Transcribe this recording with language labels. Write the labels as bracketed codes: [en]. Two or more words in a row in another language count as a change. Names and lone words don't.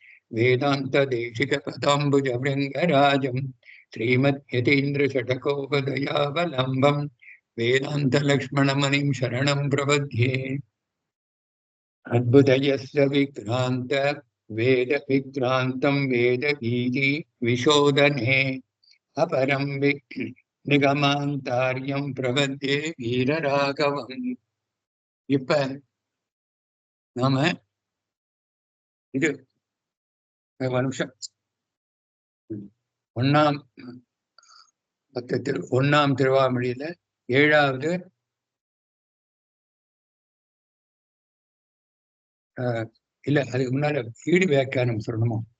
[sa] वेदान्तदेशिकपदाम्बुजभृङ्गराजं श्रीमद्यतीन्द्रषटकोपदयावलम्बं वेदान्तलक्ष्मणमणिं शरणं प्रपद्ये अद्भुतयस्य विक्रान्त वेद विक्रान्तं वेदगीति विशोधने अपरं निगमान्तार्यं प्रपद्ये वीरराघवम् [ta] இப்ப நாம இது ஒரு நிமிஷம் ஒன்னாம் திருவாமொழியில ஏழாவது இல்ல அதுக்கு முன்னால ஈடு வியாக்கியானம் சொல்லணுமோ?